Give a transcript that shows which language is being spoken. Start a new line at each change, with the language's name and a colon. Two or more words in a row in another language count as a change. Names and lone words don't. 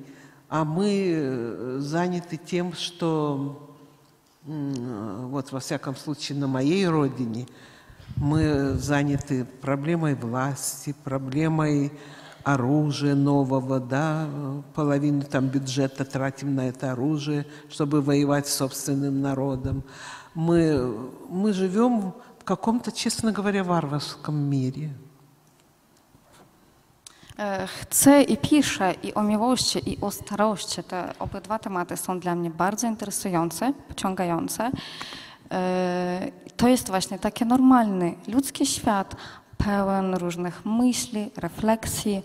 Russian: А мы заняты тем, что, вот во всяком случае на моей родине, мы заняты проблемой власти, проблемой оружия нового, да, половину там бюджета тратим на это оружие, чтобы воевать с собственным народом. Мы живем в каком-то, честно говоря, варварском мире.
Polish: Chcę i piszę i o miłości, i o starości. Te obydwa tematy są dla mnie bardzo interesujące, pociągające. To jest właśnie taki normalny ludzki świat, pełen różnych myśli, refleksji.